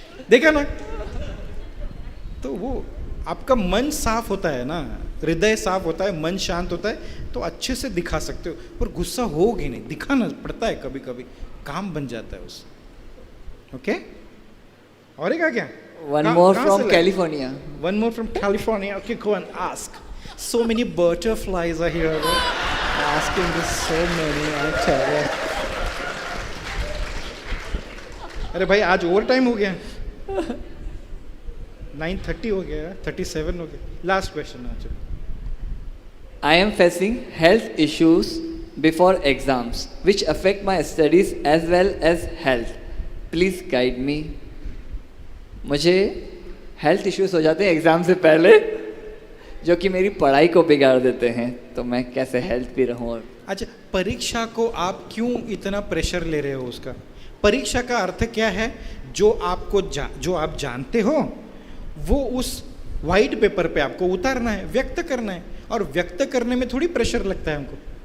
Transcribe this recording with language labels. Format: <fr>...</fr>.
<hi>देखा ना, तो वो आपका मन साफ होता है ना, हृदय साफ होता है, मन शांत होता है, तो अच्छे से दिखा सकते हो। पर गुस्सा होगी नहीं, दिखाना पड़ता है कभी कभी, काम बन जाता है उससे। ओके, और एक आ क्या?</hi> <en>One more from California. One more from California. Okay, go and ask. So many butterflies are here. Asking this so many.</en> <hi>अच्छा है। अरे भाई आज ओवर टाइम हो गया, 9:30 हो गया, 37 हो गया। लास्ट क्वेश्चन आज।</hi> <en>I am facing health issues before exams, which affect my studies as well as health. Please guide me.</en> <hi>मुझे हेल्थ इश्यूज हो जाते हैं एग्ज़ाम से पहले, जो कि मेरी पढ़ाई को बिगाड़ देते हैं, तो मैं कैसे हेल्थ भी रहूँ। और अच्छा, परीक्षा को आप क्यों इतना प्रेशर ले रहे हो उसका? परीक्षा का अर्थ क्या है? जो आप जानते हो वो उस वाइट पेपर पे आपको उतारना है, व्यक्त करना है, और व्यक्त करने में थोड़ी प्रेशर लगता है हमको।</hi>